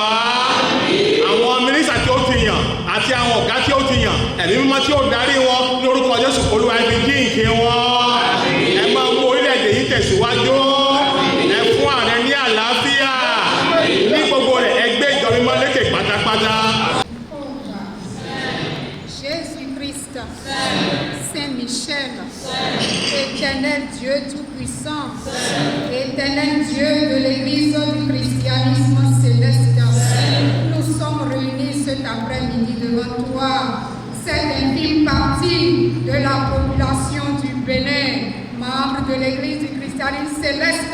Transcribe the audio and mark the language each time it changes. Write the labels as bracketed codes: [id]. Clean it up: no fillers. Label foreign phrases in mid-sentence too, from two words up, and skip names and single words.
[yo] Àwọn mínísítà tí ó ti yàn àti àwọn ọ̀gá tí ó ti yàn, ẹ̀mí mímọ́ tí ó darí wọn ní orúkọ Jésù. Olúwa fi jíǹkì wọn. Ẹ máa mú orílẹ̀-èdè yìí tẹ̀síwájú. Ẹ fún ààrẹ ní àlàáfíà ní gbogbo rẹ̀. Ẹgbẹ́ ìjọ mímọ́ lékè pátá. [fr] Saint Michel, éternel Dieu Tout-Puissant, éternel Dieu de l'Église du christianisme céleste, nous sommes réunis cet après-midi devant toi, cette infime partie de la population du Bénin, membre de l'Église du christianisme céleste.